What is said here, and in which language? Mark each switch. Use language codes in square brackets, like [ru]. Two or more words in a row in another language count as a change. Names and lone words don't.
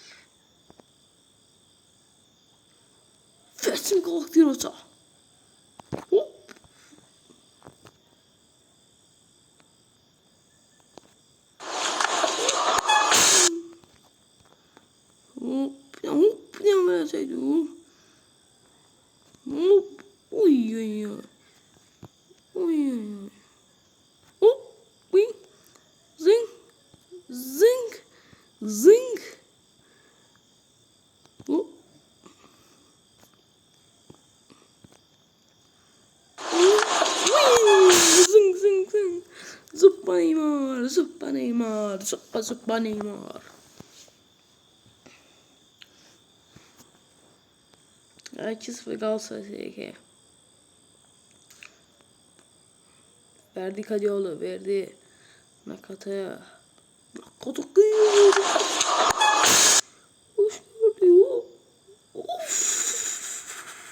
[tr] Versin Galatasaray. Hop. Hop. Hop. Ne verseydi hop. Hop. Uy uy uy. Uy uy uy. Hop. Uy. Zing. Zing. Zing. Hop. Zing zing zing. Zıppa Neymar. Zıppa Neymar. Zıppa zıppa Neymar. Herkes ve Galatasaray. Verdi Kadioğlu. Verdi Nakata'ya. Nakata kıyıyor. Hoş gördü. Of.